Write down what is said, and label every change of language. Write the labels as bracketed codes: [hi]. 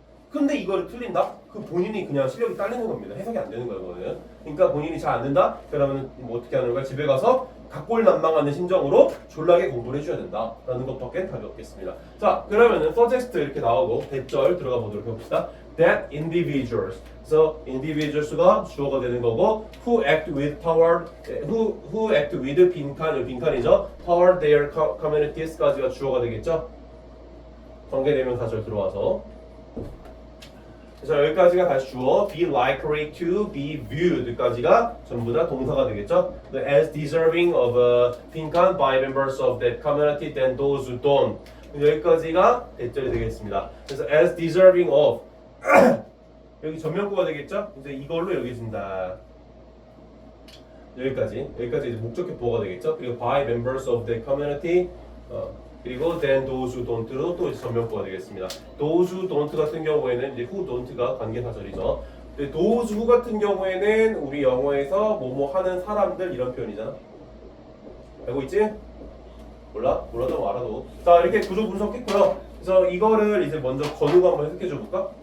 [ko] 근데 이거를 틀린다? 그 본인이 그냥 실력이 딸리는 겁니다. 해석이 안 되는 거예요, 그거는. 그러니까 본인이 잘 안 된다? 그러면 뭐 어떻게 하는 거야? 집에 가서 각골난망하는 심정으로 졸라게 공부를 해줘야 된다라는 것밖에 답이 없겠습니다. 자, 그러면은 suggest 이렇게 나오고 대절 들어가 보도록 해봅시다. [en] That individuals. [ko] 그래서 [en] individuals가 [ko] 주어가 되는 거고 [en] who act with power, who act with [ko] 빈칸이죠. [en] power their communities [ko] 까지가 주어가 되겠죠. 관계대명사절 들어와서. 자, 여기까지가 다시 주어 [en] be likely to be viewed [ko] 까지가 전부 다 동사가 되겠죠. [en] As deserving of 빈칸 by members of that community than those who don't. [ko] 여기까지가 대절이 되겠습니다. 그래서 [en] as deserving of [ko] 여기 전면구가 되겠죠. 이제 이걸로 여기 준다. 여기까지 이제 목적격 보어가 되겠죠. 그리고 [en] by members of the community 그리고 then those who don't로 [ko] 또 이제 전면부가 되겠습니다. those who don't 같은 경우에는 이제 who don't가 관계사절이죠. 근데 [en] those who [ko] 같은 경우에는 우리 영어에서 뭐뭐 하는 사람들 이런 표현이잖아. 알고 있지? 몰라도 알아도. 자, 이렇게 구조 분석했고요. 그래서 이거를 이제 먼저 건우가 한번 해석해 줘 볼까?